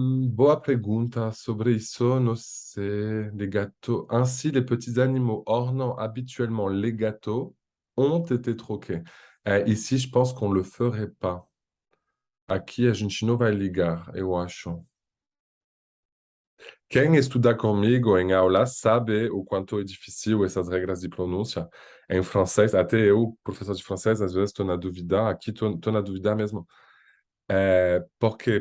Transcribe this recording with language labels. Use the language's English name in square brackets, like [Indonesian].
[Portuguese] Boa pergunta sobre isso, não sei. [French] Les gâteaux. Ainsi, les petits animaux ornant habituellement les gâteaux ont été troqués. Ici, je pense qu'on le ferait pas. [Portuguese] Aqui a gente não vai ligar, eu acho. Quem estuda comigo em aula sabe o quanto é difícil essas regras de pronúncia. Em francês, até eu, professor de francês, às vezes estou na dúvida. Aqui estou na dúvida mesmo. Por quê?